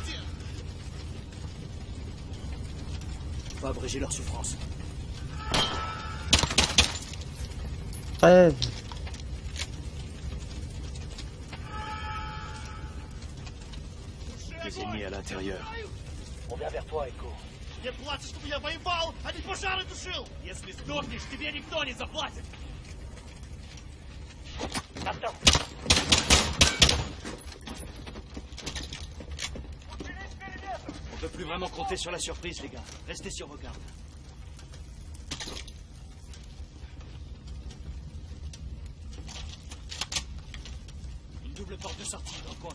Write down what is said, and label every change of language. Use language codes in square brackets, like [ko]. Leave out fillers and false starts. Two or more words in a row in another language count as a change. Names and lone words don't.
[fr] Faut abréger leur souffrance. Rêve. Des ennemis à l'intérieur. On vient vers toi, Echo. [ru] Не плачь, чтобы я воевал, а не пожары тушил! Если сдохнешь, тебе никто не заплатит! [fr] Attends. On peut plus vraiment compter sur la surprise, les gars. Restez sur vos gardes. Une double porte de sortie dans le coin.